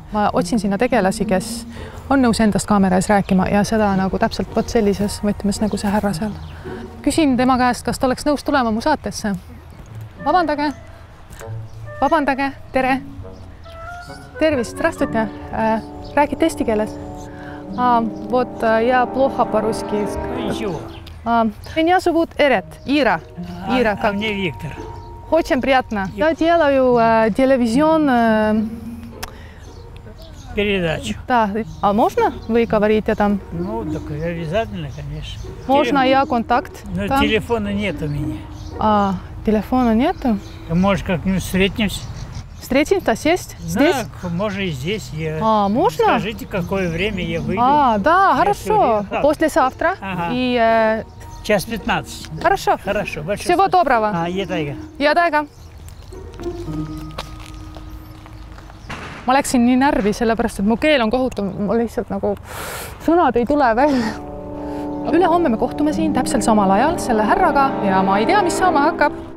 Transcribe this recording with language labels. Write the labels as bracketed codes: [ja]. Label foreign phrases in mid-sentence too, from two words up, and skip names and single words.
[et] Ma otsin sinna tegelasi, kes on nõus endast kaamera ees rääkima ja seda nagu täpselt sellises võtmes nagu see härra seal. Küsin tema käest, kas ta oleks nõus tulema mu saatesse. Vabandage, tere. Tervist, здравствуйте. Räägite eesti keeles? [ru] Вот я плохо по-русски. Ничего. Меня зовут Эрет, Ира. А мне Виктор. Очень приятно. Я делаю телевизион... Передачу. Да. А можно вы говорите там? Ну, так обязательно, конечно. Можно я контакт? Но там? телефона нет у меня. Телефона нету? Может, как-нибудь встретимся? Встретимся здесь? Да, может и здесь. Можно? Скажите, какое время я выйду. Да, хорошо. Послезавтра. Ага. И... Час 15. Хорошо. Хорошо. Всего доброго. [et] Jäädäega. Ma läksin nii närvi, sellepärast, et mu keel on kohutav. Mul lihtsalt nagu sõnad ei tule välja. Ülehomme me kohtume siin täpselt samal ajal selle härraga ja ma ei tea, mis saama hakkab.